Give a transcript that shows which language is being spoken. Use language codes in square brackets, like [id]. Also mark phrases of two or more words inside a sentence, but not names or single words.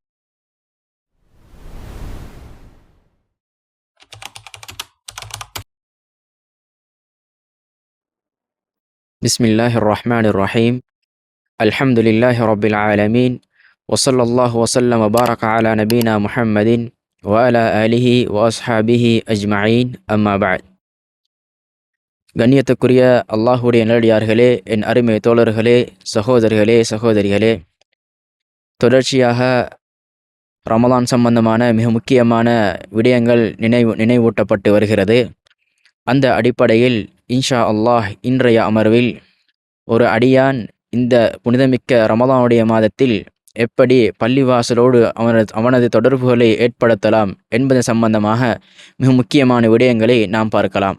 [ar] بسم الله الرحمن الرحيم. الحمد لله رب العالمين، وصلى الله وسلم وبارك على نبينا محمد وعلى آله وأصحابه أجمعين. أما بعد. [ta] கண்ணியத்துக்குரிய அல்லாஹுடைய நல்லடியார்களே, என் அருமை தோழர்களே, சகோதரிகளே, சகோதரிகளே, தொடர்ச்சியாக ரமலான் சம்பந்தமான மிக முக்கியமான விடயங்கள் நினைவூட்டப்பட்டு வருகிறது. அந்த அடிப்படையில் [ar] إن شاء الله [ta] இன்றைய அமர்வில் ஒரு அடியான் இந்த புனிதமிக்க ரமலானுடைய மாதத்தில் எப்படி பள்ளிவாசலோடு அவனது தொடர்புகளை ஏற்படுத்தலாம் என்பது சம்பந்தமாக மிக முக்கியமான விடயங்களை நாம் பார்க்கலாம்.